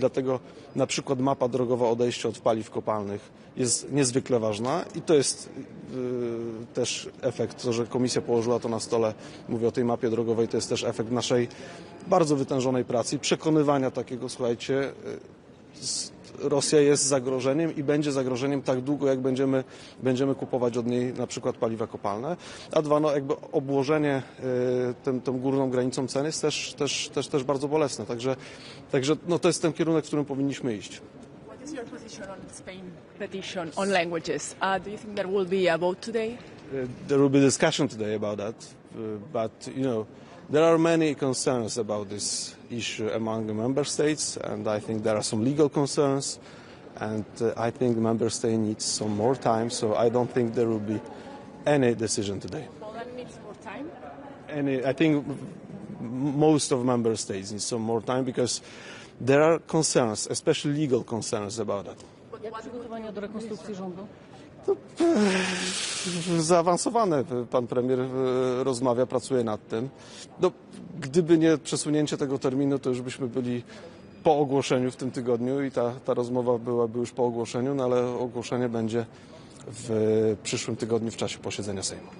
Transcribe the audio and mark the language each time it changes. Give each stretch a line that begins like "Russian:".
Polish: Dlatego na przykład mapa drogowa odejścia od paliw kopalnych jest niezwykle ważna i to jest też efekt, to, że Komisja położyła to na stole, mówię o tej mapie drogowej, to jest też efekt naszej bardzo wytężonej pracy i przekonywania takiego, słuchajcie, Rosja jest zagrożeniem i będzie zagrożeniem tak długo, jak będziemy kupować od niej na przykład paliwa kopalne. A dwa, no jakby obłożenie tą górną granicą cen jest też bardzo bolesne. Także no to jest ten kierunek, w którym powinniśmy iść.
English: What is your position on the Spain petition on languages? Do you think there will be a vote today? There will be discussion today about that, but you know, there are many concerns about this issue among the member states, and I think there are some legal concerns, and I think the member state needs some more time, so I don't think there will be any decision today. Poland needs more time? I think most of member states need some more time because there are concerns, especially legal concerns about that.
Polish: Jak przygotowania do rekonstrukcji rządu? Zaawansowane. Pan premier rozmawia, pracuje nad tym. No, gdyby nie przesunięcie tego terminu, to już byśmy byli po ogłoszeniu w tym tygodniu i ta rozmowa byłaby już po ogłoszeniu, no ale ogłoszenie będzie w przyszłym tygodniu w czasie posiedzenia Sejmu.